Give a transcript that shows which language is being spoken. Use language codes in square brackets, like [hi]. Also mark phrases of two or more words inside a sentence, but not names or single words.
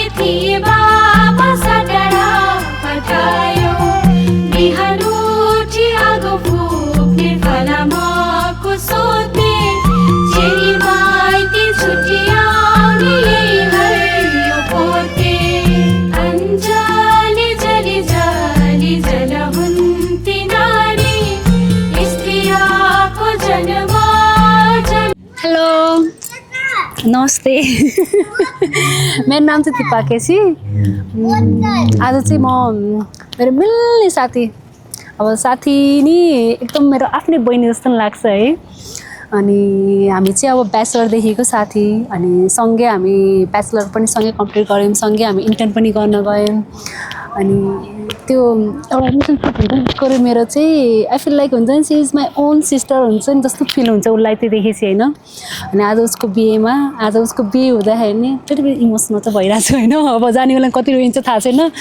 [ne] थिए बाबा सटारा पठायो बिहान उठी आगो फुक्ने फलामको सोध्ने चेली माइती छुट्टी आउने यही हरियो पोते अञ्जली जलि जलि जलहुन्ति नारी स्त्रियाको जन्म हेलो नमस्ते मेरो नाम चाहिँ दिपा केसी आज चाहिँ म मेरो मिल्ने साथी अब साथी नि एकदम मेरो आफ्नै बहिनी जस्तो लाग्छ है अनि हामी चाहिँ अब ब्याचलरदेखिको साथी अनि सँगै हामी ब्याचलर पनि सँगै कम्प्लिट गऱ्यौँ सँगै हामी इन्टर्न पनि गर्न गयौँ अनि त्यो एउटा रिलेसनसिप हुन्छ नि त्यसको मेरो चाहिँ [en] I feel like [ne] हुन्छ नि [en] she is my own sister [ne] हुन्छ नि जस्तो फिल हुन्छ उसलाई त्यो देखेपछि होइन अनि आज उसको बिहेमा आज उसको बिहे हुँदाखेरि नि त्यति इमोसनल चाहिँ भइरहेको छु होइन अब जाने बेला कति रोइन्छ थाहा छैन